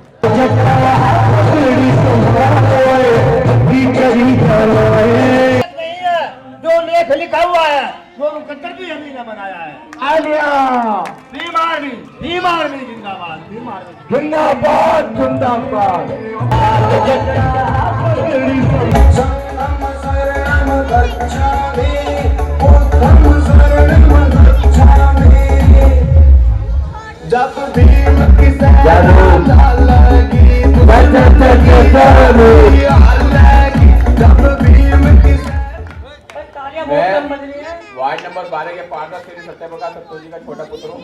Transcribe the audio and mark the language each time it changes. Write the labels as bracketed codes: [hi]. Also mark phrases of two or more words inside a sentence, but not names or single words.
[hi] जो लेख लिखा हुआ है वो मुकद्दर भी हमही ने बनाया है। भीम आर्मी, भीम आर्मी जिंदाबाद, भीम आर्मी जिंदाबाद, जिंदाबाद। [pi] शरणम शरणम गच्छामि, बुद्धं शरणम गच्छामि। [hi] जब भीम की सेना लगी, जब भीम की वार्ड नंबर 12 के पार्षद श्री सत्यप्रकाश सत्तो जी का छोटा पुत्र हूँ।